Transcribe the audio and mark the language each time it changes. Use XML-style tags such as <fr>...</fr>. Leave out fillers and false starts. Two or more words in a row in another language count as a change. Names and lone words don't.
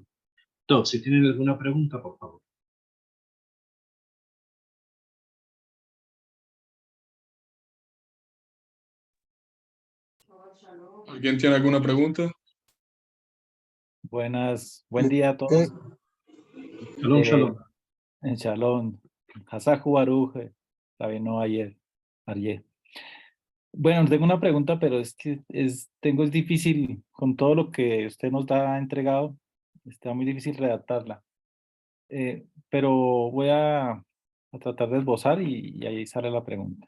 <es>Entonces, si tienen alguna pregunta, por favor. ¿Alguien tiene alguna pregunta? Buen día a todos.</es> <he>שלום, שלום. Shalom. Hasahu Baruch,</he> <es>Rabino ayer. Bueno, tengo una pregunta, pero es que es difícil, con todo lo que usted nos ha entregado, está muy difícil redactarla. Pero voy a tratar de esbozar y ahí sale la pregunta.</es>